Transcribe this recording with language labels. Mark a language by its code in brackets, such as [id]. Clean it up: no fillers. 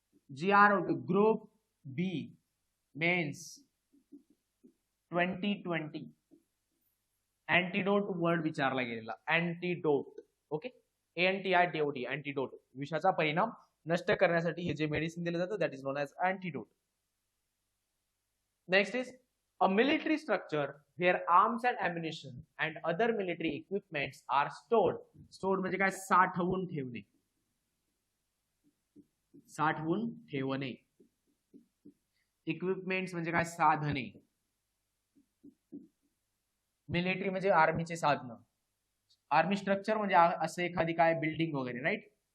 [mr] GR group बी men's 2020. Antidote word विचारला गेलेला, antidote. Okay, ANTIDOT, antidote. विषाचा परिणाम नष्ट करण्यासाठी हे जे मेडिसिन दिलं जातं [en] That is known as antidote. Next is a military structure where arms and ammunition and other military equipments are stored. [mr] Stored म्हणजे काय? साठवून ठेवणे. साठवून ठेवणे. इक्विपमेंट्स म्हणजे काय? साधने. मिलिटरी म्हणजे आर्मीचे साधनं. आर्मी स्ट्रक्चर म्हणजे असं एखादी काय बिल्डिंग वगैरे. राईट?